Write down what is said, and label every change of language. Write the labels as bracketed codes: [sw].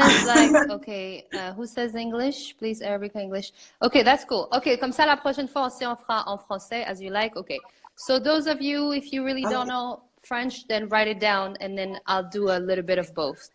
[en] one is like, okay, who says English? Please, Arabic or English. Okay, that's cool. [fr] Okay, comme ça la prochaine fois aussi on fera en français [en] as you like. Okay, so those of you, if you really don't Okay. know French, then write it down and then I'll do a little bit of both.